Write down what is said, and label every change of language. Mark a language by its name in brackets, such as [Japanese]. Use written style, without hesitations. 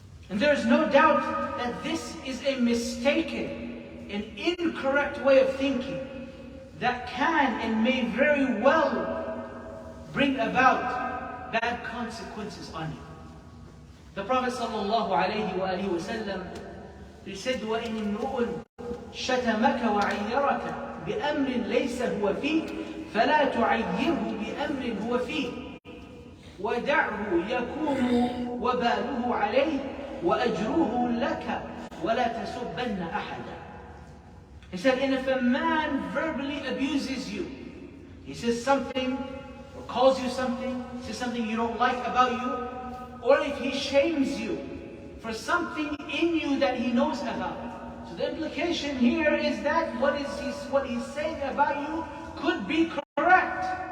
[English] And there is no doubt that this is a mistaken and incorrect way of thinking that can and may very well bring about bad consequences on you. The Prophet ﷺ, he said, [Arabic] وَإِنِ امْرُؤٌ شَتَمَكَ وَعَيَّرَكَ بِأَمْرٍ لَيْسَ هُوَ فِيكَ فَلَا تُعَيِّرْهُ بِأَمْرٍ هُوَ فِيهِ وَدَعْهُ يَكُونُ وَبَالُهُ عَلَيْهِ وَأَجْرُهُ لَكَ وَلَا تَسُبَّنَّ أَحَدًا. [English] He said, and if a man verbally abuses you, he says something, or calls you something, says something you don't like about you, or if he shames you for something in you that he knows about. So the implication here is that what he's saying about you could be correct.